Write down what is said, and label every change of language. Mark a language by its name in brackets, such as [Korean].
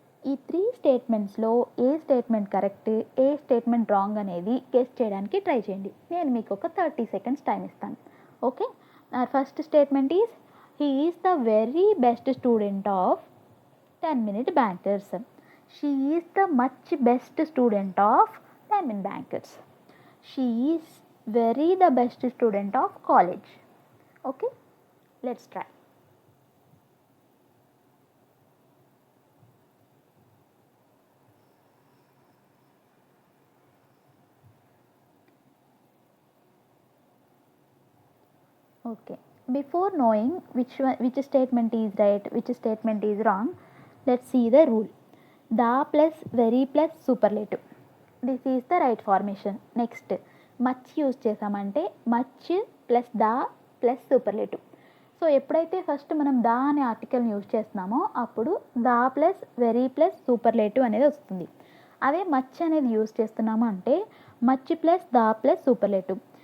[Telugu] ఈ 3 స్టేట్మెంట్స్లో ఏ statement correct, ఏ statement wrong అనేది guess చేయడానికి ట్రై చేయండి. నేను మీకు ఒక 30 seconds టైం ఇస్తాను. [English] Okay, first statement is he is the very best student of 10 minute bankers. She is the much best student of 10 minute bankers. She is very the best student of college. Okay, let's try. Okay. Before knowing which statement is right, which statement is wrong, let's see the rule. The plus very plus superlative. This is the right formation. Next, much use చేసామంటే much plus the plus superlative. [Telugu] So ఎప్పుడైతే first మనం దా అనే ఆర్టికల్ని use చేస్తున్నామో అప్పుడు దా plus very plus superlative అనేది వస్తుంది. అదే much అనేది యూజ్ చేస్తున్నాము అంటే మచ్ ప్లస్ దా ప్లస్ సూపర్లేటివ్.